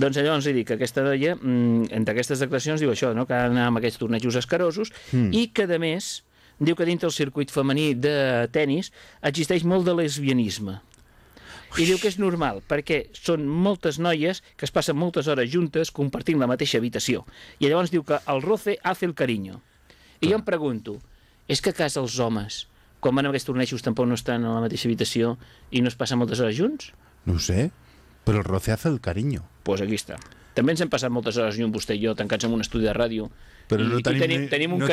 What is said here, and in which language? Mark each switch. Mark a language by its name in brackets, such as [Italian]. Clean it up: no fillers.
[Catalan] Doncs llavors li dic que aquesta noia, entre aquestes declaracions, diu això, no?, que ha d'anar amb aquests tornejos escarosos, i que, a més, diu que dintre el circuit femení de tennis existeix molt de lesbianisme. Ui. I diu que és normal, perquè són moltes noies que es passen moltes hores juntes compartint la mateixa habitació. I llavors diu que [Spanish] el roce hace el cariño. [Catalan] I jo em pregunto, és que a casa els homes, quan van a aquests tornejos, tampoc no estan a la mateixa habitació i no es passen moltes hores junts? No ho sé. Però [Spanish] el roce hace el cariño. [Catalan] Pues aquí està. També ens hem passat moltes hores junts, vostè i jo, tancats en un estudi de ràdio. Però i, no tenim, tenim un no